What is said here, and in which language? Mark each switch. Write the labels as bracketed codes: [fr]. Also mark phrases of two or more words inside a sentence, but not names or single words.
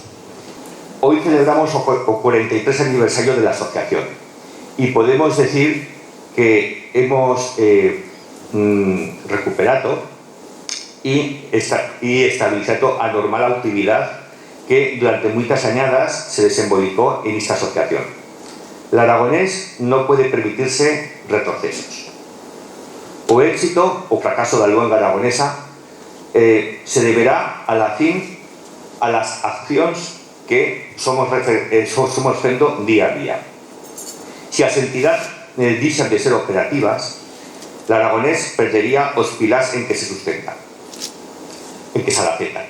[es] Hoy celebramos el 43 aniversario de la asociación y podemos decir que hemos recuperado y estabilizado [an] a normal actividad [es] que durante muchas añadas se desenvolvió en esta asociación. El aragonés no puede permitirse retrocesos. [an] O éxito o fracaso da luenga aragonesa [es] se deberá a las [an] accións que somos fendo día a día. Se as entidades deixan de ser operativas, [es] el aragonés perdería [an] os pilás en que se sustenta, en que se alacetan.